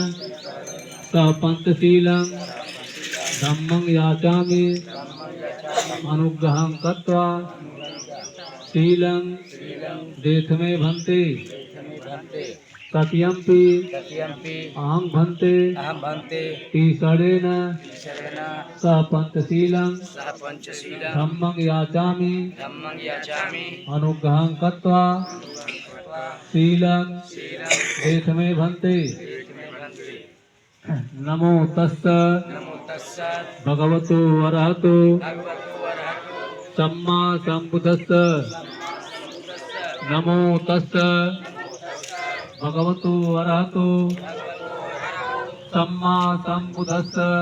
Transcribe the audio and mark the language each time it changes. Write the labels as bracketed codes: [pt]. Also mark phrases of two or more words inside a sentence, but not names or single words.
[pi] सपंचशीलं धम्मं याचामि अनुग्रहं कृत्वा शीलं देथमे भन्ते तृतीयंपि अहं भन्ते ईशरेण सपंचशीलं धम्मं याचामि अनुग्रहं कृत्वा शीलं देथमे भन्ते। नमो तस्स भगवतो अरहतो सम्मा संबुद्धस्स। नमो तस्स भगवतो अरहतो सम्मा संबुद्धस्स।